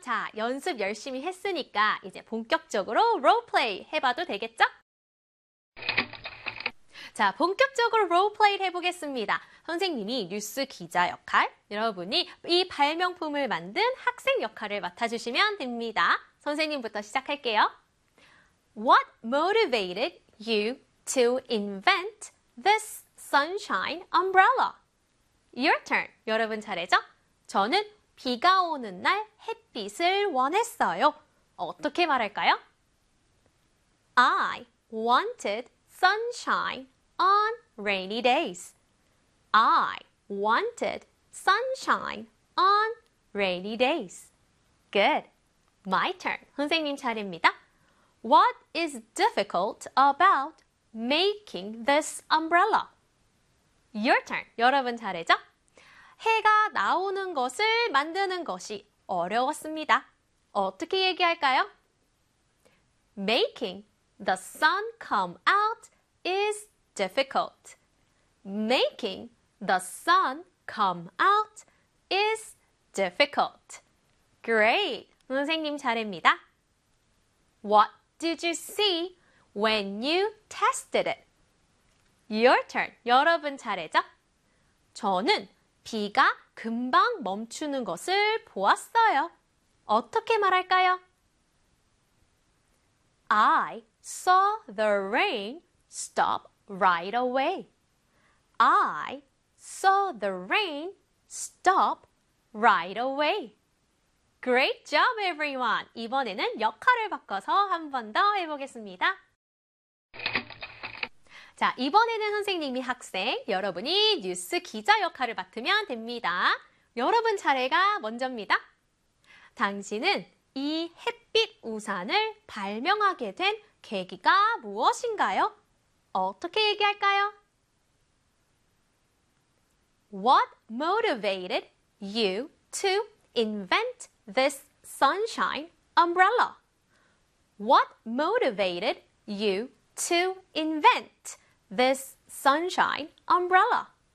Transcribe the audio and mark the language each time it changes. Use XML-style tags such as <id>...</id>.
<ko>자, 연습 열심히 했으니까 이제 본격적으로 롤플레이 해봐도 되겠죠? 자, 본격적으로 롤플레이 해보겠습니다. 선생님이 뉴스 기자 역할, 여러분이 이 발명품을 만든 학생 역할을 맡아주시면 됩니다. 선생님부터 시작할게요.</ko> <en>What motivated you to invent this sunshine umbrella? Your turn.</en> <ko>여러분 잘했죠? 저는 비가 오는 날 햇빛을 원했어요. 어떻게 말할까요?</ko> <en>I wanted sunshine on rainy days. I wanted sunshine on rainy days. Good. My turn.</en> <ko>선생님 차례입니다.</ko> <en>What is difficult about making this umbrella? Your turn.</en> <ko>여러분 잘했죠? 해가 나오는 것을 만드는 것이 어려웠습니다. 어떻게 얘기할까요?</ko> <en>Making the sun come out is difficult. Making the sun come out is difficult. Great.</en> <ko>선생님 잘입니다.</ko> <en>What did you see when you tested it? Your turn.</en> <ko>여러분 잘했죠? 저는 비가 금방 멈추는 것을 보았어요. 어떻게 말할까요?</ko> <en>I saw the rain stop right away. I saw the rain stop right away. Great job, everyone!</en> <ko>이번에는 역할을 바꿔서 한번더 해보겠습니다. 자, 이번에는 선생님이 학생, 여러분이 뉴스 기자 역할을 맡으면 됩니다. 여러분 차례가 먼저입니다. 당신은 이 햇빛 우산을 발명하게 된 계기가 무엇인가요? 어떻게 얘기할까요?</ko> <en>What motivated you to invent this sunshine umbrella? What motivated you to invent this sunshine umbrella?</en>